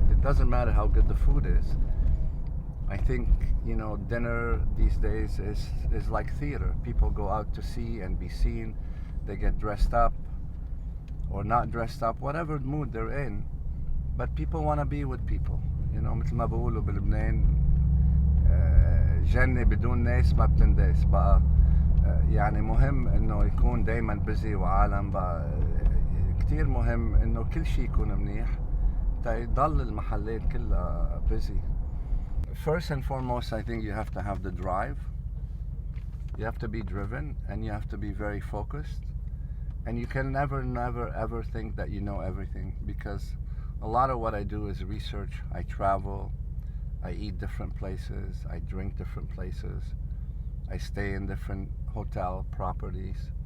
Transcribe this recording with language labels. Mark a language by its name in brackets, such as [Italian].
[English] It doesn't matter how good the food is. I think, you know, dinner these days is like theater. People go out to see and be seen. They get dressed up or not dressed up, whatever mood they're in. But people want to be with people. You know, [Arabic] مثل ما بقولوا بلبنان جنة بدون ناس ما بتنداس بقى. يعني مهم انه يكون دايما بزي وعالم بقى كتير مهم انه كل شيء يكون منيح تيضل المحلات كلها busy. [English] First and foremost, I think you have to have the drive. You have to be driven and you have to be very focused. And you can never ever think that you know everything because a lot of what I do is research. I travel, I eat different places, I drink different places, I stay in different hotel properties.